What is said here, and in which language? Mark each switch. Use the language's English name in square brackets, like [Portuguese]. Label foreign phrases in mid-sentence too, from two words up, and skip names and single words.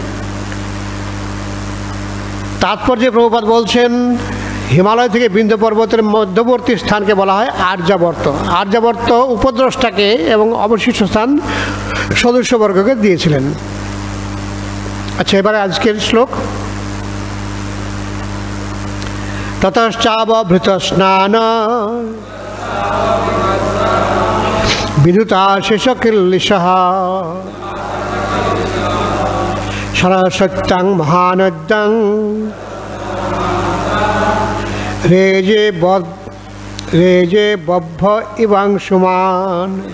[Bangla] তাৎপর্যে প্রভুপাদ বলছেন, হিমালয় থেকে বিন্ধ্য পর্বতের মধ্যবর্তী স্থানকে বলা হয় আর্যাবর্ত। আর্যাবর্ত উপদ্রষ্টাকে এবং অবশিষ্ট স্থান সদস্যবর্গকে দিয়েছিলেন। আচ্ছা, এবারে আজকের শ্লোক। [Sanskrit] ততশ্চাবভৃত স্নান বিদ্যুতাশেষ কিল্লিশঃ সরস্বত্যং মহানদ্যং রেজে বভ্য ইবাংশুমান